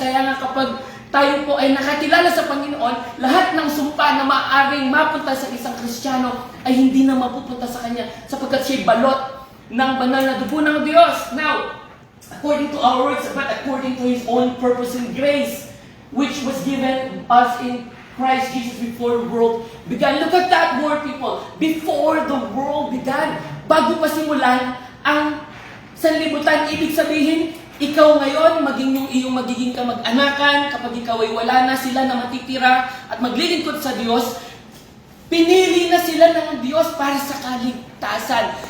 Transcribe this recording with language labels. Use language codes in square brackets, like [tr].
[tl] Kaya nga kapag tayo po ay nakakilala sa Panginoon, lahat ng sumpa na maaaring mapunta sa isang Kristiyano ay hindi na mapupunta sa Kanya, sapagkat siya'y balot ng banal na dugo ng Diyos. [en] Now, according to our words, but according to His own purpose and grace, which was given us in Christ Jesus before the world began. Look at that word, people. Before the world began. [tl] Bago pa simulan ang sanlibutan, ibig sabihin, ikaw ngayon, maging yung iyong magiging kamag-anakan, kapag ikaw ay wala na, sila na matitira at maglilingkod sa Diyos, pinili na sila ng Diyos para sa kaligtasan.